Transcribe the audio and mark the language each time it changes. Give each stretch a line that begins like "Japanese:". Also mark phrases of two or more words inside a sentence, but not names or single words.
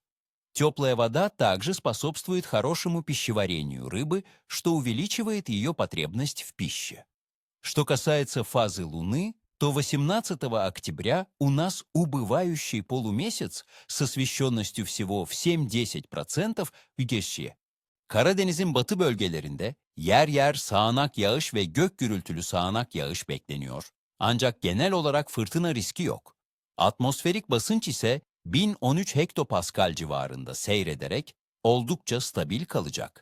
Russian: Теплая вода также способствует хорошему пищеварению рыбы, что увеличивает ее потребность в пище. Что касается фазы Луны, то 18 октября у нас убывающий полумесяц с освещенностью всего в 7-10% güneşi.
Turkish: Karadeniz'in batı bölgelerinde yer yer sağanak yağış ve gök gürültülü sağanak yağış bekleniyor. Ancak genel olarak fırtına riski yok. Atmosferik basınç ise 1013 hektopascal civarında seyrederek oldukça stabil kalacak.